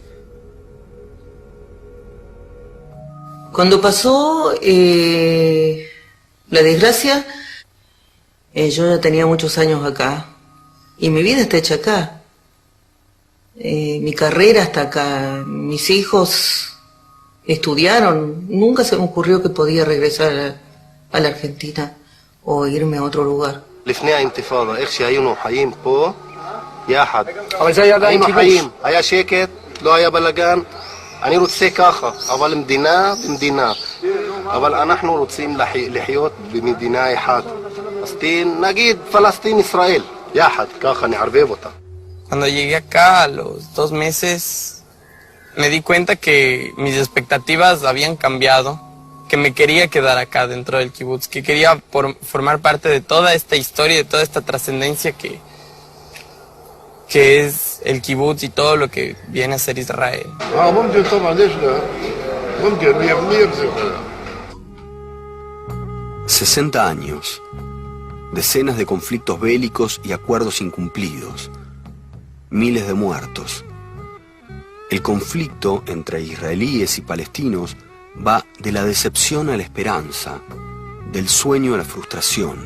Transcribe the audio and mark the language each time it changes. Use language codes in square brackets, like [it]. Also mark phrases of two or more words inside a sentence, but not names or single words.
[es] Cuando pasó la desgracia, yo ya tenía muchos años acá y mi vida está hecha acá. Mi carrera está acá, mis hijos estudiaron, nunca se me ocurrió que podía regresar a la Argentina o irme a otro lugar. [he] לפני האינתיפאדה, איך שהיינו חיים פה, יחד. אבל זה היה עדיין היינו כיבוש. חיים, היה שקט, לא היה בלגן. אני רוצה ככה, אבל מדינה במדינה. אבל אנחנו רוצים לחיות במדינה אחת. אז נגיד פלסטין ישראל, יחד, ככה נערבב אותה. [es] Cuando llegué acá a los 2 meses, me di cuenta que mis expectativas habían cambiado, que me quería quedar acá dentro del kibutz, que quería formar parte de toda esta historia, de toda esta trascendencia que es el kibutz y todo lo que viene a ser Israel. [ar] ممكن طبعا ليش لا؟ ممكن 100% [es] 60 años. decenas de conflictos bélicos y acuerdos incumplidos, miles de muertos. El conflicto entre israelíes y palestinos va de la decepción a la esperanza, del sueño a la frustración.